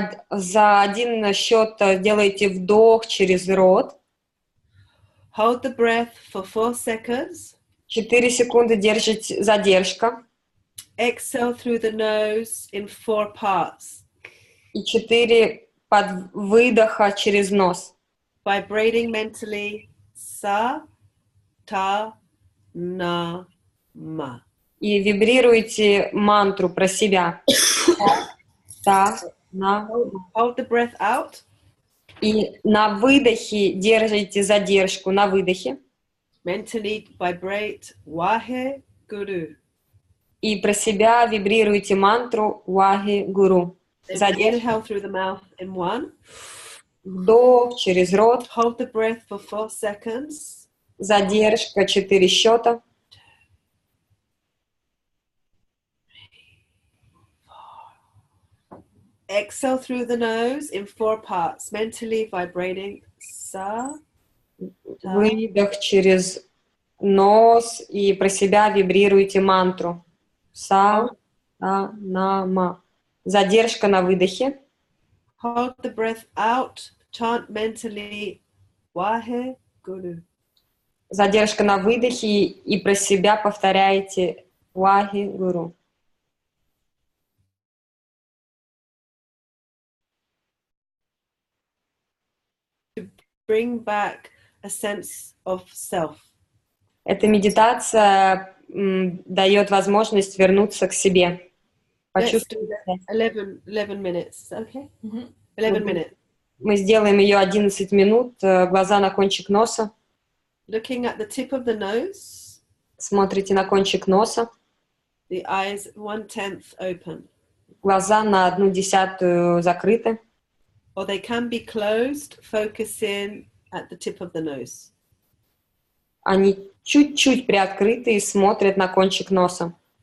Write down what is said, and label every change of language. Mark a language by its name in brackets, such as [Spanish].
[Russian] За один счет делайте вдох через рот. [English] Hold the breath for 4 seconds. [Russian] 4 секунды держите задержка. [English] Exhale through the nose in 4 parts. [Russian] И 4 под выдоха через нос. [English] Vibrating mentally sa, ta, na, ma. [Russian] И вибрируйте мантру про себя. Та, на. [English] Hold the breath out. [Russian] И на выдохе держите задержку, на выдохе. [English] Mentally vibrate Wahe Guru. [Russian] И про себя вибрируйте мантру Вахи Гуру. [English] Inhale through the mouth in 1. [Russian] Вдох через рот. [English] Hold the breath for 4 seconds. [Russian] Задержка 4 счета. [English] Exhale through the nose in 4 parts. Mentally vibrating sa. [Russian] Выдох через нос и про себя вибрируйте мантру. Са, та, на, ма. Задержка на выдохе. [English] Hold the breath out. Chant mentally Wahe Guru. [Russian] Задержка на выдохе и про себя повторяйте Вахи Гуру. [English] bring back a sense of self. [Russian] Эта медитация дает возможность вернуться к себе. [English] Let's do [Russian] Почувствовать. [English] 11 minutes. Okay? 11 minutes. [Russian] Мы сделаем ее 11 минут, глаза на кончик носа. [English] Looking at the tip of the nose. [Russian] Смотрите на кончик носа. [English] The eyes 1/10 open. [Russian] Глаза на 1/10 закрыты. [English] Or they can be closed, focusing at the tip of the nose. [Russian] Они чуть-чуть приоткрыты и смотрят на кончик носа.